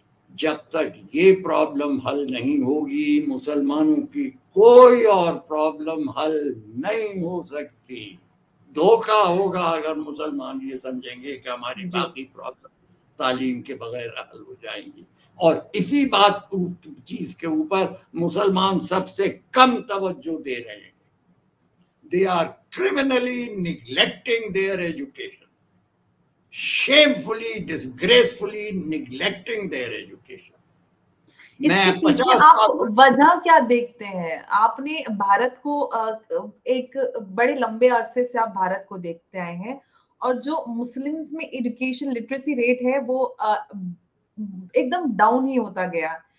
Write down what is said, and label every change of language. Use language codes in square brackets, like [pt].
[ur] جب تک یہ پرابلم حل نہیں ہوگی مسلمانوں کی کوئی اور پرابلم حل نہیں ہو سکتی. دھوکہ ہوگا اگر مسلمان یہ سمجھیں گے کہ ہماری باقی پرابلم تعلیم کے بغیر حل ہو جائیں گی. اور اسی بات چیز کے اوپر مسلمان سب سے کم توجہ دے رہے ہیں. [en] They are criminally neglecting their education, shamefully, disgracefully neglecting their education. [ur] اس کے پیچھے آپ وجہ کیا دیکھتے ہیں؟ آپ نے بھارت کو ایک بڑے لمبے عرصے سے آپ بھارت کو دیکھتے آئے ہیں، اور جو مسلمز میں ایڈوکیشن لٹریسی ریٹ ہے وہ ایک دم ڈاؤن ہی ہوتا گیا.